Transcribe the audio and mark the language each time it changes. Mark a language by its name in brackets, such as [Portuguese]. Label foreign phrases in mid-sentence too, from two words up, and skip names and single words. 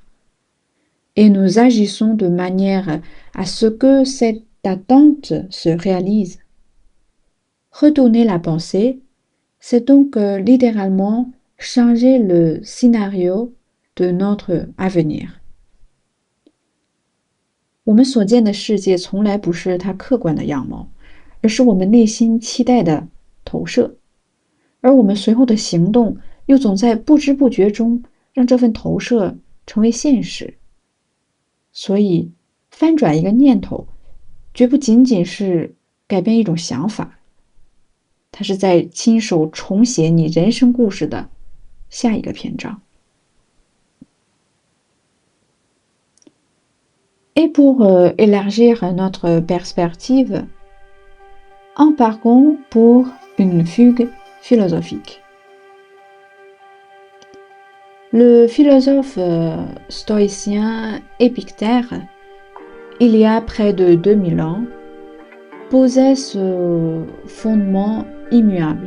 [French] Et nous agissons de manière à ce que cette attente se réalise. Retourner la pensée, c'est donc littéralement changer le scénario de notre avenir。 [Chinese] 我们所见的世界从来不是它客观的样貌，而是我们内心期待的投射，而我们随后的行动又总在不知不觉中让这份投射成为现实。所以，翻转一个念头，绝不仅仅是改变一种想法，它是在亲手重写你人生故事的下一个篇章。 [French] Et pour élargir notre perspective, embarquons pour une fugue philosophique. Le philosophe stoïcien Épictère, il y a près de 2000 ans, posait ce fondement immuable.